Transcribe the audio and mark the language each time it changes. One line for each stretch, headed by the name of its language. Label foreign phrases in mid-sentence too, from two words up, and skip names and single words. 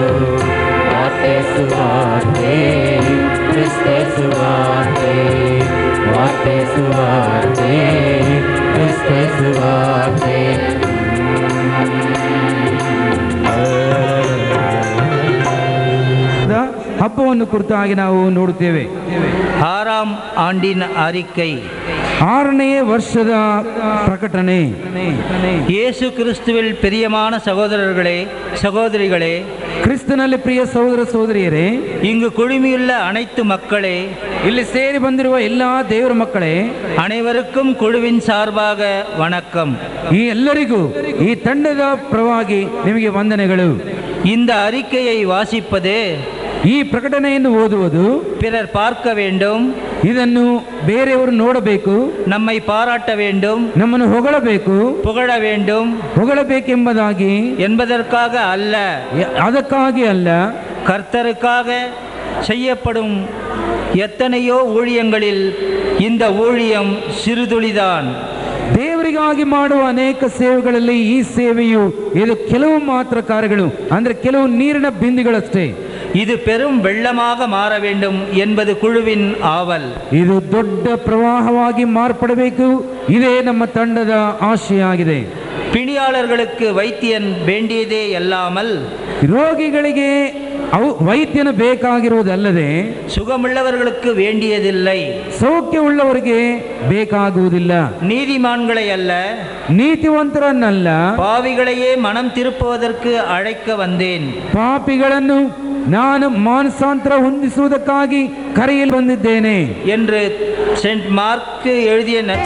Kannada: ವಾರ್ತೆ ಸುವಾರ್ತೆ, ಕ್ರಿಸ್ತ ಸುವಾರ್ತೆ, ವಾರ್ತೆ ಸುವಾರ್ತೆ, ಕ್ರಿಸ್ತ ಸುವಾರ್ತೆ. ಹಬ್ಬವನ್ನು ಕುರಿತಾಗಿ ನಾವು ನೋಡುತ್ತೇವೆ.
Tamil: 6ஆம் ஆண்டின் அறிக்கை,
Kannada: 6ನೇ ವರ್ಷದ ಪ್ರಕಟಣೆ.
Tamil: இயேசு கிறிஸ்துவில் பிரியமான சகோதரர்களே சகோதரிகளே,
Kannada: ಕ್ರಿಸ್ತನಲ್ಲಿ ಪ್ರಿಯ ಸಹೋದರ ಸಹೋದರಿಯರೇ,
Tamil: இங்கு குழுமியுள்ள அனைத்து மக்களே,
Kannada: ಇಲ್ಲಿ ಸೇರಿ ಬಂದಿರುವ ಎಲ್ಲಾ ದೇವರ ಮಕ್ಕಳೇ,
Tamil: அனைவருக்கும் குழுவின் சார்பாக வணக்கம்.
Kannada: ಈ ಎಲ್ಲರಿಗೂ ಈ ತಂಡದ ಪರವಾಗಿ ನಿಮಗೆ ವಂದನೆಗಳು.
Tamil: இந்த அறிக்கையை வாசிப்பது,
Kannada: ಈ ಪ್ರಕಟಣೆಯನ್ನು ಓದುವುದು,
Tamil: பிறர் பார்க்க வேண்டும்,
Kannada: ಇದನ್ನು ಬೇರೆಯವರು ನೋಡಬೇಕು,
Tamil: நம்மை பாராட்ட வேண்டும்,
Kannada: ನಮ್ಮನ್ನು ಹೊಗಳಬೇಕು,
Tamil: புகழ வேண்டும்
Kannada: ಹೊಗಳಬೇಕೆಂಬುದಾಗಿ
Tamil: என்பதற்காக அல்ல,
Kannada: ಅದಕ್ಕಾಗಿ ಅಲ್ಲ,
Tamil: கர்த்தருக்காக செய்யப்படும் எத்தனையோ ஊழியங்களில் இந்த ஊழியம் சிறுதுளிதான்.
Kannada: ದೇವರಿಗಾಗಿ ಮಾಡುವ ಅನೇಕ ಸೇವೆಗಳಲ್ಲಿ ಈ ಸೇವೆಯು ಇದು ಕೆಲವು ಮಾತ್ರ ಕಾರ್ಯಗಳು, ಅಂದ್ರೆ ಕೆಲವು ನೀರಿನ ಬಿಂದಿಗಳಷ್ಟೇ.
Tamil: இது பெரும் வெள்ளமாக மாற வேண்டும் என்பது குழுவின் ஆவல்.
Kannada: ಇದು ದೊಡ್ಡ ಪ್ರವಾಹವಾಗಿ ಮಾರ್ಪಡಬೇಕು, ಇದೇ ನಮ್ಮ ತಂಡದ ಆಶೆಯಾಗಿದೆ.
Tamil: பிணியாளர்களுக்கு வைத்தியன் வேண்டியதே அல்லாமல்,
Kannada: ರೋಗಿಗಳಿಗೆ ವೈದ್ಯನ ಬೇಕಾಗಿರುವುದಲ್ಲದೆ
Tamil: சுகமுள்ளவர்களுக்கு வேண்டியதில்லை.
Kannada: ಸೌಖ್ಯವುಳ್ಳವರಿಗೆ ಬೇಕಾಗುವುದಿಲ್ಲ.
Tamil: நீதிமான்களை அல்ல,
Kannada: ನೀತಿವಂತರನ್ನಲ್ಲ,
Tamil: பாவிகளையே மனம் திருப்புவதற்கு அழைக்க வந்தேன்.
Kannada: ಪಾಪಿಗಳನ್ನು ನಾನು ಮಾನಸಾಂತರ ಹೊಂದಿಸುವುದಕ್ಕಾಗಿ ಕರೆಯಲು ಬಂದಿದ್ದೇನೆ
Tamil: என்று சென்ட் மார்க் எழுதிய